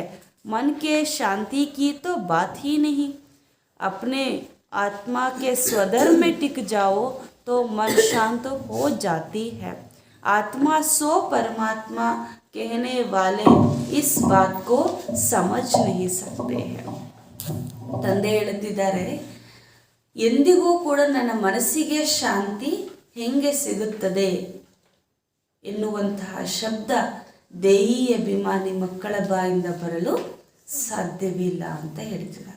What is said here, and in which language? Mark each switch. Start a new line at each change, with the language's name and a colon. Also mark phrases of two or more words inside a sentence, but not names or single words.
Hindi: मन के शांति की तो बात ही नहीं. अपने आत्मा के स्वधर्म में टिक जाओ तो मन शांत हो जाती है. आत्मा सो परमात्मा कहने वाले इस बात को समझ नहीं सकते हैं.
Kannada: ತಂದೆ ಹೇಳುತ್ತಿದ್ದಾರೆ, ಎಂದಿಗೂ ಕೂಡ ನನ್ನ ಮನಸ್ಸಿಗೆ ಶಾಂತಿ ಹೆಂಗೆ ಸಿಗುತ್ತದೆ ಎನ್ನುವಂತಹ ಶಬ್ದ ದೇಹಿ ಅಭಿಮಾನಿ ಮಕ್ಕಳ ಬಾಯಿಂದ ಬರಲು ಸಾಧ್ಯವಿಲ್ಲ ಅಂತ ಹೇಳ್ತಿದ್ದಾರೆ.